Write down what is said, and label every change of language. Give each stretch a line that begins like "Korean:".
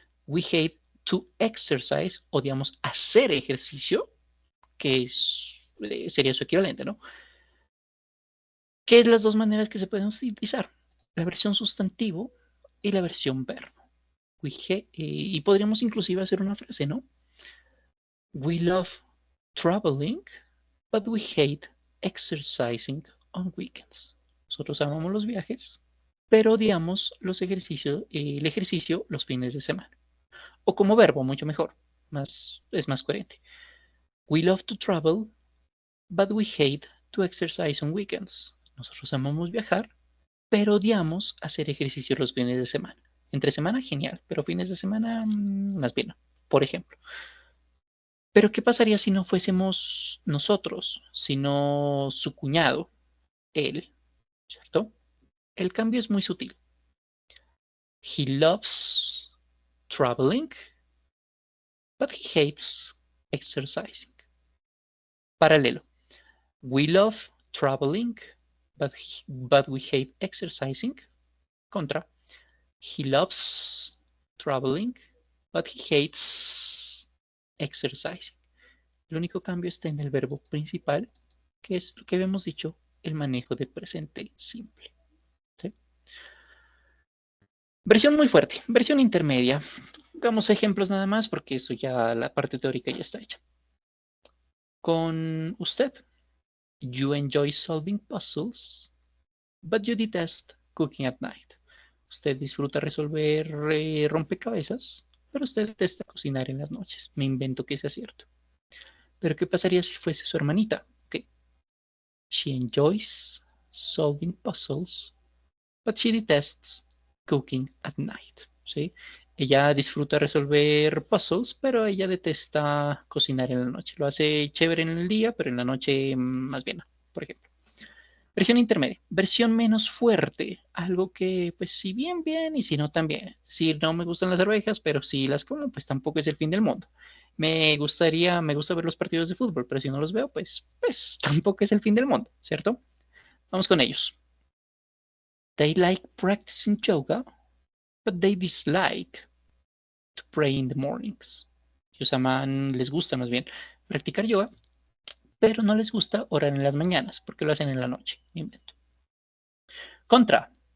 English: We hate to exercise,
Spanish: odiamos hacer ejercicio, que sería su equivalente, ¿no? ¿Qué es las dos maneras que se pueden utilizar? La versión sustantivo y la versión verbo. Y podríamos inclusive hacer una frase, ¿no?
English: We love traveling, but we hate exercising on weekends.
Spanish: Nosotros amamos los viajes, pero odiamos el ejercicio los fines de semana. O como verbo, mucho mejor, es más coherente.
English: We love to travel, but we hate to exercise on weekends.
Spanish: Nosotros amamos viajar, pero odiamos hacer ejercicio los fines de semana. Entre semana, genial, pero fines de semana, más bien no, por ejemplo. Pero ¿qué pasaría si no fuésemos nosotros, sino su cuñado, él, ¿cierto? El cambio es muy sutil.
English: He loves traveling, but he hates exercising.
Spanish: Paralelo.
English: We love traveling, but we hate exercising.
Spanish: Contra.
English: He loves traveling, but he hates exercising.
Spanish: El único cambio está en el verbo principal, que es lo que habíamos dicho, el manejo de presente simple. ¿Sí? Versión muy fuerte, versión intermedia. Hagamos ejemplos nada más porque eso ya, la parte teórica ya está hecha. Con usted,
English: you enjoy solving puzzles, but you detest cooking at night.
Spanish: Usted disfruta resolver rompecabezas, pero usted detesta cocinar en las noches. Me invento que sea cierto. Pero ¿qué pasaría si fuese su hermanita?
English: Okay. She enjoys solving puzzles, but she detests cooking at night.
Spanish: ¿Sí? Ella disfruta resolver puzzles, pero ella detesta cocinar en la noche. Lo hace chévere en el día, pero en la noche más bien, por ejemplo. Versión intermedia, versión menos fuerte, algo que pues si bien bien y si no también. Es decir, no me gustan las arvejas, pero si las como, pues tampoco es el fin del mundo. Me gusta ver los partidos de fútbol, pero si no los veo, pues tampoco es el fin del mundo, ¿cierto? Vamos con ellos.
English: They like practicing yoga, but they dislike to pray in the mornings.
Spanish: Ellos aman, les gusta más bien practicar yoga, pero no les gusta orar en las mañanas, porque lo hacen en la noche. Me invento. Contra.